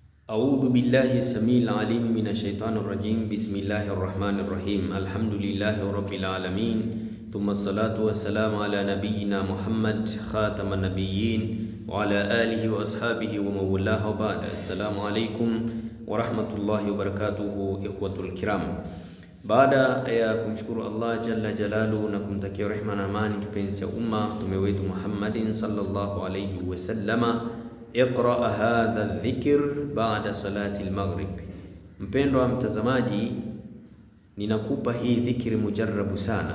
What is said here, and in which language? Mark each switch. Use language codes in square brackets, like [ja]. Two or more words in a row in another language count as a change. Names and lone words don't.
[ar] أعوذ بالله السميع العليم من الشيطان الرجيم بسم الله الرحمن الرحيم الحمد لله رب العالمين ثم الصلاة والسلام على نبينا محمد خاتم النبيين وعلى آله وأصحابه ومن والاه وبعد. السلام عليكم ورحمة الله وبركاته إخوة الكرام. [sw] Baada ya kumshukuru Allah [ar] جل جلاله [sw] na kumtakia rehema na amani kipenzi cha umma mtume wetu Muhammadin [ar] صلى الله عليه وسلم, اقرأ هذا ذكر بعد صلاة المغرب. [sw] Mpendwa mtazamaji, ninakupa hii dhikri mujarrabu sana.